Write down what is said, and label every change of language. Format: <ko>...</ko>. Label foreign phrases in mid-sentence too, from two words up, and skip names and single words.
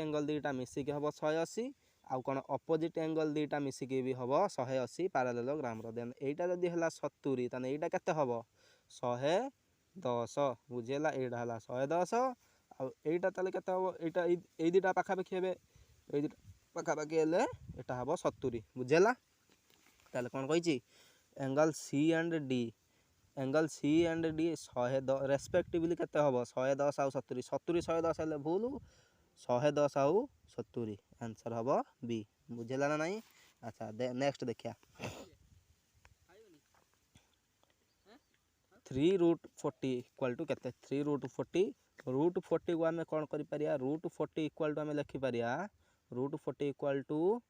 <or>ଏଙ୍ଗଲ ଦୁଇଟା ମିଶିକି ହବ 180 ଆଉ କୋଣ आउ कोन</or> <en>opposite angle</en> <or>ଦୁଇଟା ମିଶିକି ଭି ହବ 180 ପ୍ୟାରାଲେଲୋଗ୍ରାମ ର ଦେନ ଏଇଟା ଯଦି ହେଲା 70 ତେବେ ଏଇଟା କେତେ ହବ 110 ବୁଝିଲା ଏଇଟା ହେଲା 110 ଆଉ ଏଇଟା ତେବେ କେତେ ହବ ଏଇଟା ଏ ଦୁଇଟା ପାଖାପାଖି ହେବେ ଏ ଦୁଇଟା ପାଖାପାଖି ହେଲେ ଏଇଟା ହବ 70 ବୁଝିଲା। ତାହାଲେ କୋଉ କହି</or> <en>angle C and D</en> <or>110 ରେସପେକ୍ଟିଭଲି କେତେ ହବ 110 ଆଉ 70 70 110 ହେଲେ ଭୁଲ 110 ଆଉ 70 ଆନସର ହବ ବି ବୁଝିଲା ନା ନାହିଁ। ଅଚ୍ଛା ନେକ୍ସଟ ଦେଖିବା 3√40</or> <en>equal to</en> <or>କେତେ 3√40 କୁ ଆମେ କୋଣ କରି ପାରିବା √40</or> <en>equal to</en> <or>ଆମେ ଲେଖି ପାରିବା √40</or> <en>equal to</en>